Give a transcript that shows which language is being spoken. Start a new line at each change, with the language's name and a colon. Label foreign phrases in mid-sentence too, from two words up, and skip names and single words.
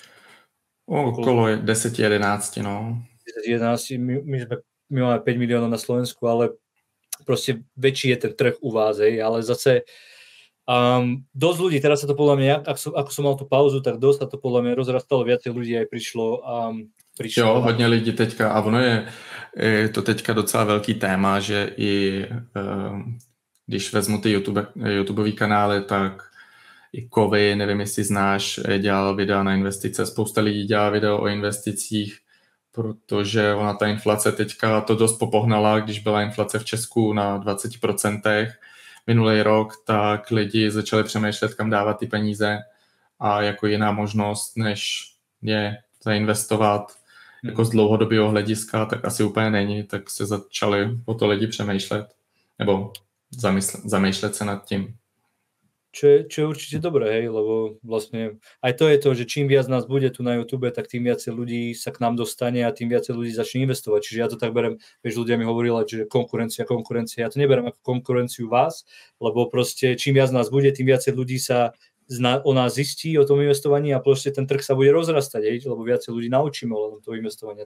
Slovak: Okolo 10-11, no. 10-11, my máme 5 miliónov na Slovensku, ale proste väčší je ten trh u vás, ale zase dosť ľudí, teraz sa to podľa mňa, ako som mal tú pauzu, tak dosť sa to podľa mňa rozrastalo, viacej ľudí aj prišlo.
Czech: Jo, hodně lidí teďka, a ono je to teďka docela velký téma, že i když vezmu ty YouTubeový kanály, tak i Kovy, nevím, jestli znáš, dělal videa na investice, spousta lidí dělá video o investicích, protože ona ta inflace teďka to dost popohnala, když byla inflace v Česku na 20% minulý rok, tak lidi začali přemýšlet, kam dávat ty peníze a jako jiná možnost, než je zainvestovat jako z dlouhodobého hlediska, tak asi úplně není, tak se začali o to lidi přemýšlet nebo zamýšlet se nad tím.
Slovak: Čo je určite dobré, hej, lebo vlastne aj to je to, že čím viac nás bude tu na YouTube, tak tým viacej ľudí sa k nám dostane a tým viacej ľudí začne investovať. Čiže ja to tak berem, vieš, ľudia mi hovorili, že konkurencia, ja to neberem ako konkurenciu vás, lebo proste čím viac nás bude, tým viacej ľudí sa o nás zistí, o tom investovaní a proste ten trh sa bude rozrastať, lebo viacej ľudí naučíme o toho investovania.